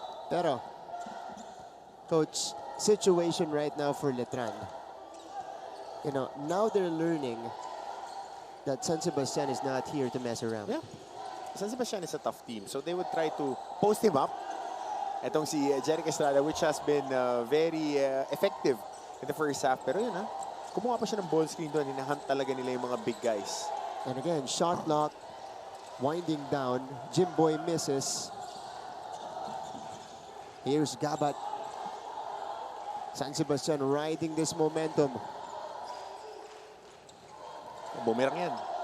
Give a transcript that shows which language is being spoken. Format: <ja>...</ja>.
<en>Pero, Coach, situation right now for Letran. You know, now they're learning that San Sebastian is not here to mess around. Yeah. San Sebastian is a tough team. So they would try to post him up.</en> <tl>Etong si</tl> <en>Jeric Estrada, which has been very effective in the first half.</en> <tl>Pero yun kumuha pa siya ng ball screen doon. Hinahunt talaga nila yung mga big guys.</tl> <en>And again, shot clock, winding down. Jimboy misses. Here's Gabat. San Sebastian riding this momentum.</en> <tl>Bumerang yan.</tl>